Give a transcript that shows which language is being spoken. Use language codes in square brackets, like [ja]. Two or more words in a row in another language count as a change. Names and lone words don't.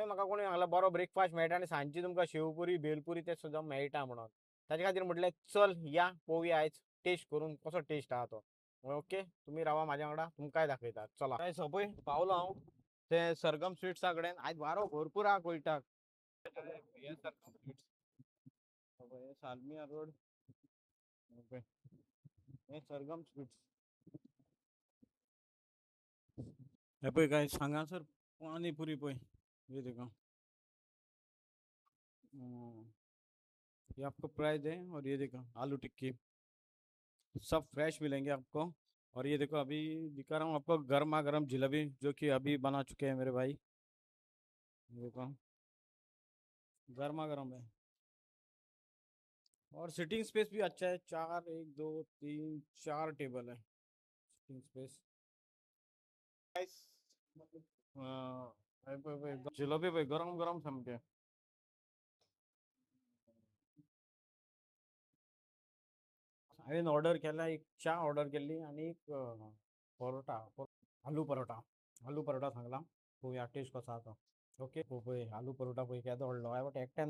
[kok] म्हाका कोणी सांगला बरो ब्रेकफास्ट मेळटा आनी सांजची तुमकां शेवपुरी भेलपुरी ते सुद्दां मेळटा म्हणून ताचे खातीर म्हटलें चल या पळोवया आयज टेस्ट करून कसो टेस्ट आहा तो ओके तुम्ही रावा म्हाज्या वांगडा तुमकांय दाखयता चला काय पळय पावलो हांव ते सरगम स्वीट्सा कडेन आयज वारो भरपूर आहा कोयटाक हे सरगम स्वीट्स सालमिया रोड ओके हे सरगम स्वीट्स हे पळय काय हांगासर पानी पुरी पळय [hi] ये देखो ये आपको प्राइस है और ये देखो आलू टिक्की सब फ्रेश मिलेंगे आपको। और ये देखो अभी दिखा रहा हूँ आपको गर्मा गर्म जलेबी जो कि अभी बना चुके हैं मेरे भाई। ये देखो गर्मा गर्म है और [en] sitting space [hi] भी अच्छा है, चार एक दो तीन चार टेबल है [en] sitting space. [kok] जलेबी भाई गरम गरम समके हांवें ऑर्डर केला, एक च्या ऑर्डर केली आणि एक परोटा आलू परोटा सांगला पळोवया टेस्ट कसो आसा तो ओके पळय आलू परोटा पळय केदो व्हडलो हांवें बट एकट्यान